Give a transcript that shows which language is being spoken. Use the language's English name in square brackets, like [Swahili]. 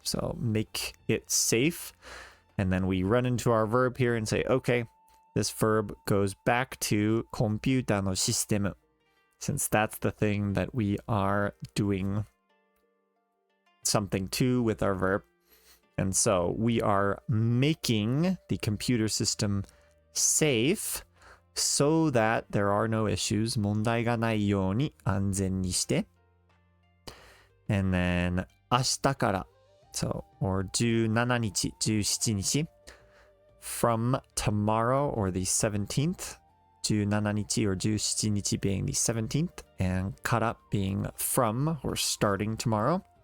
[English] So make it safe. And then we run into our verb here and say, okay, this verb goes back to [Japanese] コンピューターのシステム [English] since that's the thing that we are doing something to with our verb. And so we are making the computer system safe so that there are no issues. [Japanese] 問題がないように安全にして。 [English] And then [Japanese] 明日から [English] so or 17日、17日 from tomorrow or the 17th 17日 or 17日 being the 17th and から being from or starting tomorrow.